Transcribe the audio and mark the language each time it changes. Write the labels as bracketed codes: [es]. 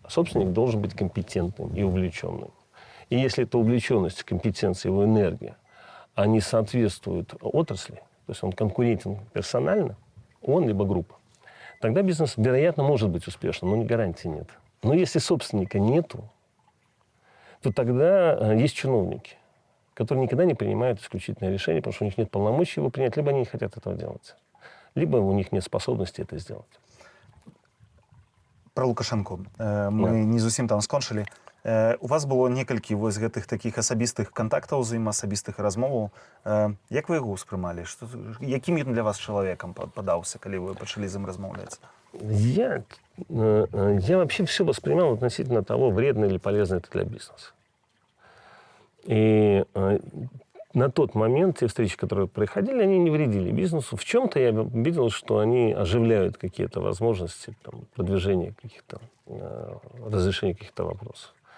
[ru] А собственник должен быть компетентным и увлеченным. И если эта увлеченность, компетенция, его энергия, они соответствуют отрасли, то есть он конкурентен персонально, он либо группа, тогда бизнес, вероятно, может быть успешным, но гарантии нет. Но если собственника нету, то тогда есть чиновники, которые никогда не принимают исключительное решение, потому что у них нет полномочий его принять, либо они не хотят этого делать, либо у них нет способности это сделать. Про Лукашенко. [be] Мы не зусім там скончылі. У вас было некалькі вось гэтых такіх асабістых кантактаў з ім, асабістых размоваў. Як вы яго ўспрымалі? Якім ён для вас чалавекам падаўся, калі вы пачалі з ім размаўляць? [ru] Я вообще все воспринимал относительно того, вредно или полезно это для бизнеса. И на тот момент те встречи, которые происходили, они не вредили бизнесу. В чем-то я видел, что они оживляют какие-то возможности там, продвижения каких-то, разрешения каких-то вопросов.